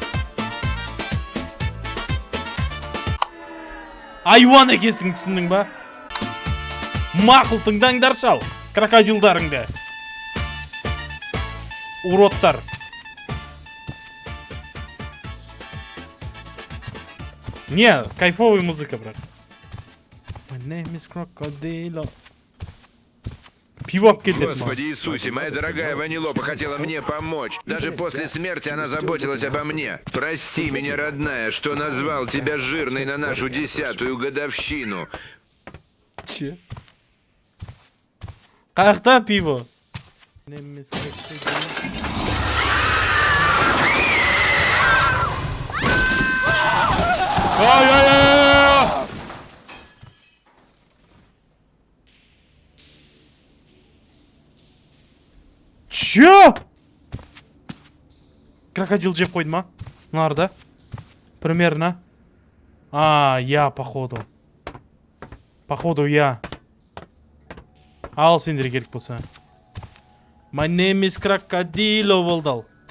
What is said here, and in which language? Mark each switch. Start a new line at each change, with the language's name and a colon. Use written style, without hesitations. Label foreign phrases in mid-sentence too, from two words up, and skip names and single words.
Kazakh: Айуан екесің, түсіндің ба? Мақұл, тыңдаңдар шал. Крокодилдарыңды. Уродтар.
Russian: Не, кайфовый музыка, брат.
English: My name is Crocodilo.
Kazakh: Пиво алып келді.
Russian: Господи Иисусе, моя дорогая Ванилопа хотела мне помочь. Даже после смерти она заботилась обо мне. Прости меня, родная, что назвал тебя жирной на нашу 10-ю годовщину.
Kazakh: Че? Қаяқта пиво?
English: My name is Crocodilo. Ай-яй-яй!
Kazakh: Чё? Крокодил жеп қойды ма? Мыналарда?
Russian: Примерно. Я, походу. Походу, я.
Kazakh: Ал сендер керек болса.
English: My name is Crocodilo
Kazakh: болды ал.